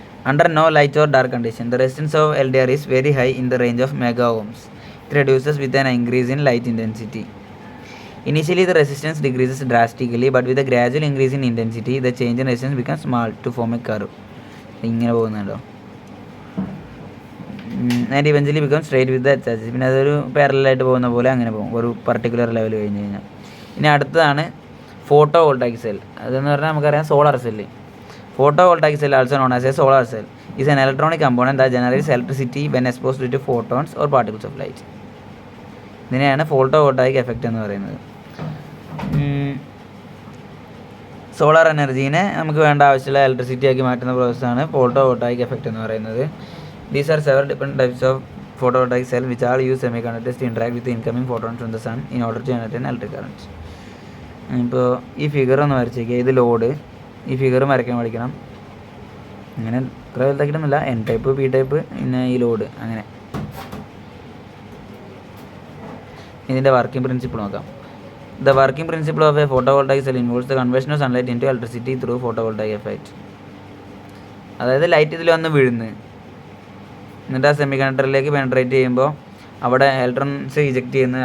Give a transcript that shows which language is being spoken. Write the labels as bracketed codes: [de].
[en] Under no light or dark condition, the resistance of LDR is very high in the range of mega ohms. It reduces with an increase in light intensity. Initially, the resistance decreases drastically, but with a gradual increase in intensity, the change in resistance becomes small to form a curve. [ml] ഇങ്ങനെ പോകുന്നുണ്ടോ, [en] And eventually become straight with the H axis. [ml] പിന്നെ അതൊരു പാരലായിട്ട് പോകുന്ന പോലെ അങ്ങനെ പോകും ഒരു പർട്ടിക്കുലർ ലെവൽ കഴിഞ്ഞ് കഴിഞ്ഞാൽ. ഇനി അടുത്തതാണ് ഫോട്ടോ വോൾട്ടായിക് സെൽ. അതെന്ന് പറഞ്ഞാൽ നമുക്കറിയാം solar cell. Photo voltaic cell, [en] Also known as a solar cell, is an electronic component that generates electricity when exposed to photons or particles of light. [ml] ഇതിനെയാണ് photo voltaic effect എന്ന് പറയുന്നത്. Solar എനർജീനെ നമുക്ക് വേണ്ട ആവശ്യമുള്ള electricity ആക്കി മാറ്റുന്ന പ്രോസസ്സാണ് photo voltaic effect എന്ന് പറയുന്നത്. [en] These are several different types of photovoltaic cell which all use semiconductors to interact with the incoming photons from the sun in order to generate an electric current. [ml] ഇപ്പോൾ ഈ figure ഒന്ന് വരച്ചേക്കുക. ഇത് load. ഈ figure വരയ്ക്കാൻ പഠിക്കണം. അങ്ങനെ ഇത്ര വലുതാക്കിയിട്ടൊന്നുമില്ല. N type, P type, പിന്നെ ഈ ലോഡ്, അങ്ങനെ. ഇതിൻ്റെ വർക്കിംഗ് പ്രിൻസിപ്പിൾ നോക്കാം. [en] The working principle of a photovoltaic cell involves the conversion of sunlight into electricity through photovoltaic effect. [ml] അതായത് ലൈറ്റ് ഇതിൽ വന്ന് വീഴുന്നു, എന്നിട്ട് ആ സെമി കണ്ടക്ടറിലേക്ക് പെനട്രേറ്റ് ചെയ്യുമ്പോൾ അവിടെ ഇലക്ട്രോൺസ് ഇജക്റ്റ് ചെയ്യുന്നത്.